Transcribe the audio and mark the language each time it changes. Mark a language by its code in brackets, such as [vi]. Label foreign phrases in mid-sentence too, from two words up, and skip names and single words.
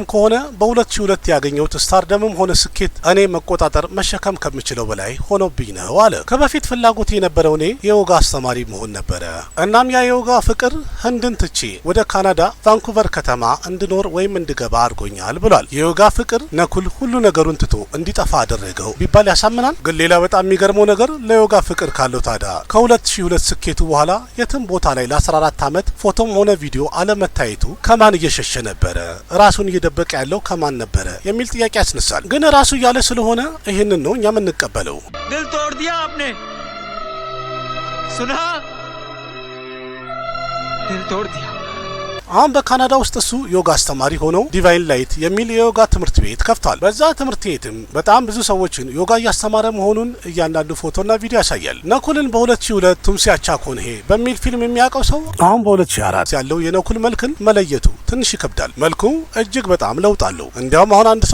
[am] ከሆነ በ2002 ያገኘሁት ስታርደምም ሆነ ስኬት እኔ መቆጣጠር መሸከም ከምችለው በላይ ሆኖብኝ ነው አለ። ከበፊት ፍላጎት የነበረው እኔ የዮጋ አስተማሪ መሆን ነበረ። እናም ያ የዮጋ ፍቅር ህንድን ትቼ ወደ ካናዳ ቫንኩቨር ከተማ እንድኖር ወይም እንድገባ አድርጎኛል ብሏል። የዮጋ ፍቅር ነኩል ሁሉ ነገሩን ትቶ እንዲጠፋ አደረገው ቢባል ያሳምናል። ግን ሌላ በጣም የሚገርመው ነገር ለዮጋ ፍቅር ካለው ታዲያ ከ2002 ስኬቱ በኋላ የትም ቦታ ላይ ለ14 ዓመት ፎቶም ሆነ ቪዲዮ አለመታየቱ ከማን እየሸሸ ነበረ? ራሱን እየደበቀ ያለው ከማን ነበረ የሚል ጥያቄ ያስነሳል። ግን ራሱ እያለ ስለሆነ ይህንን ነው እኛም እንቀበለው። [hi] दिल तोड़ दिया आपने, सुना? दिल तोड़ दिया। [am] አሁን በካናዳ ውስጥ እሱ ዮጋ አስተማሪ ሆኖ ዲቫይን ላይት የሚል የዮጋ ትምህርት ቤት ከፍቷል። በዛ ትምህርት ቤትም በጣም ብዙ ሰዎችን ዮጋ እያስተማረ መሆኑን እያንዳንዱ ፎቶና ቪዲዮ ያሳያል። ነኩልን በ2002 ቱምሲያቻ ኮንሄ በሚል ፊልም የሚያውቀው ሰው አሁን በ2004 ያለው የነኩል መልክን መለየቱ ትንሽ ይከብዳል። መልኩ እጅግ በጣም ለውጥ አለው። እንዲያውም አሁን አንድ